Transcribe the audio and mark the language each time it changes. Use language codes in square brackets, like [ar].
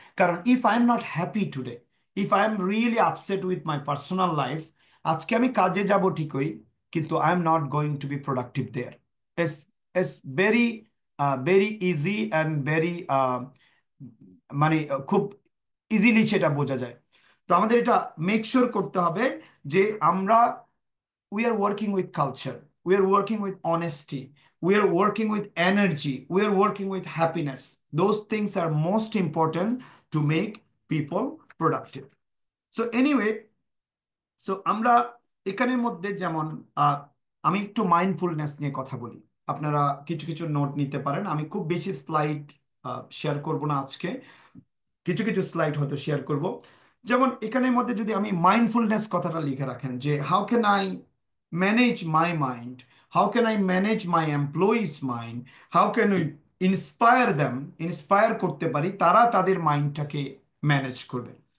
[bn] কারণ [en] if I am not happy today, if I am really upset with my personal life, [bn] আজকে আমি কাজে যাব ঠিকই, কিন্তু [en] I am not going to be productive there. It's it's very very easy and very [bn] মানে খুব [en] easily [bn] সেটা বোঝা যায়। তো আমাদের এটা মেক শিওর করতে হবে যে আমরা [en] we are working with culture, we are working with honesty, we are working with energy, we are working with happiness. Those things are most important to make people productive. So anyway, so [bn] আমরা এখানের মধ্যে যেমন আহ, আমি একটু mindfulness নিয়ে কথা বলি। আপনারা কিছু কিছু নোট নিতে পারেন। আমি খুব বেশি স্লাইড শেয়ার করব না আজকে, কিছু কিছু স্লাইড হয়তো শেয়ার করব। যেমন এখানের মধ্যে যদি আমি মাইন্ডফুলনেস কথাটা লিখে রাখেন, যে [en] how can I manage my mind, how can I manage my employees mind, how can we inspire them, [bn] inspire করতে পারি তারা তাদের মাইন্ডটাকে ম্যানেজ করবে।